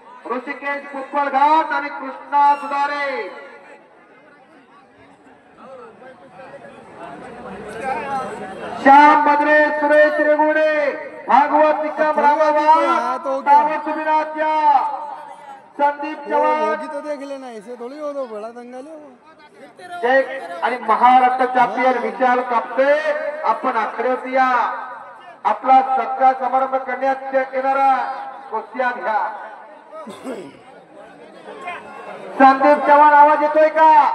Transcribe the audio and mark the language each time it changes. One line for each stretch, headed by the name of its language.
Marathi: ऋषिकेश कुप्पळ घाट आणि कृष्णा दुधारे. श्याम बद्रे, सुरेश रेगुडे, भागवत निकम रामाबाद ताबडतोब आत या. संदीप चव्हाण
Hindi: होगी तो देख लेना, ऐसे थोड़ी हो तो बड़ा दंगल है वो.
Marathi: जय आणि महाराष्ट्र चॅम्पियन विशाल कापसे आपण आखड्यात या. आपला सत्कार समारंभ करण्यात येणारा कुस्त्या घ्या. संदीप चव्हाण आवाज येतोय का?